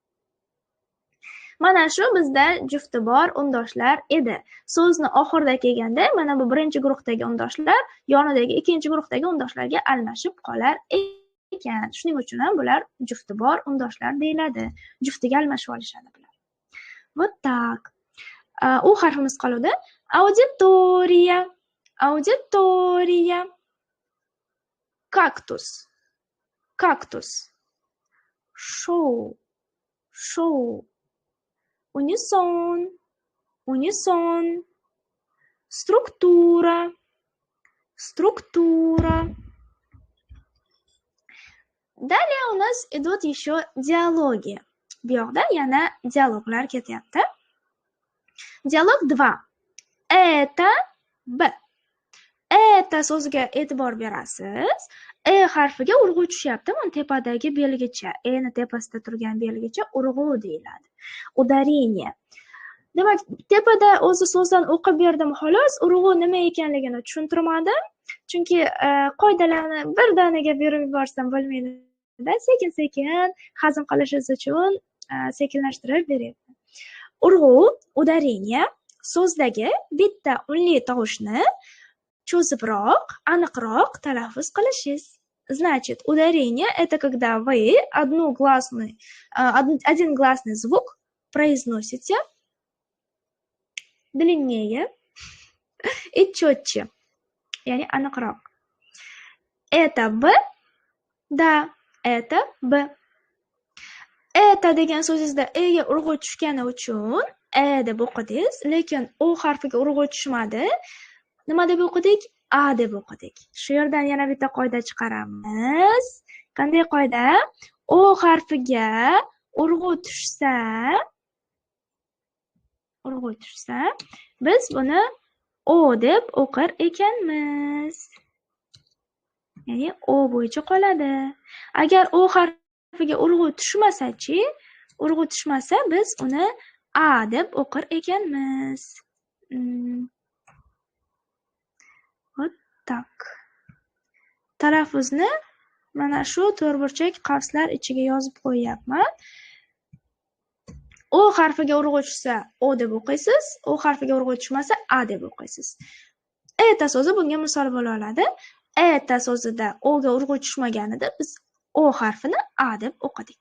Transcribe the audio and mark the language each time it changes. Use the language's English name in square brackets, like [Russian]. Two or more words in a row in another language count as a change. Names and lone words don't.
[Uzbek] Mana shu bizda jufti bor undoshlar edi. So'zni oxirida kelganda mana bu birinchi guruhdagi undoshlar yonidagi ikkinchi guruhdagi undoshlarga almashib qolar ekan. Shuning uchun ham bular jufti bor undoshlar deyiladi. Juftiga almashib olishadi bular. [Russian] Вот так. [Uzbek] U harfimiz qoldi. [Russian] Auditoriya. Auditoriya. Kaktus. Kaktus. Show. Show. Unisson. Unisson. Struktura. Структура. Далее у нас идут еще диалоги. [Uzbek] Bu yoqda yana dialoglar ketyapti. Dialog 2. [Russian] Это B. [Uzbek] Это so'ziga e'tibor berasiz. E harfiga urg'u tushyapti. Mana tepadagi belgicha, ni tepasida turgan belgicha urg'u deyiladi. [Russian] Udarение. [Uzbek] Demak, tepada o'zi so'zdan o'qib berdim xolos, urg'u nima ekanligini tushuntirmadim. Chunki qoidalarni birdaniga berib yuborsam bo'lmaydi-da, sekin-sekin hazm qilishingiz uchun sekinlashtirib beryapman. Urg'u, udarение so'zdagi bitta unli tovushni cho'zibroq, aniqroq talaffuz qilishingiz. [Russian] Значит, ударение – это когда вы один гласный звук произносите длиннее и четче, [Uzbek] яни aniqroq. [Russian] Это Б, да, это Б. [Uzbek] Это degan so'zingizda ga urg'u tushgani uchun deb o'qidingiz, lekin o harfiga urg'u tushmadi. Nima deb o'qidik? A deb o'qidik. Shu yerdan yana bitta qoida chiqaramiz. Qanday qoida? O harfiga urg'u tushsa, biz buni O deb o'qir ekanmiz. Ya'ni O bo'yicha qoladi. Agar O harfiga urg'u tushmasa-chi, urg'u tushmasa biz uni A deb o'qir ekanmiz. [Russian] Вот так. [Uzbek] Talaffuzni mana shu to'rtburchak qavslar ichiga yozib qo'yapman. O harfiga urg'u tushsa O deb o'qiysiz, O harfiga urg'u tushmasa A deb o'qiysiz. Eta so'zi bunga misol bo'la oladi. Eta so'zida O ga urg'u tushmaganida biz O harfini A deb o'qidik.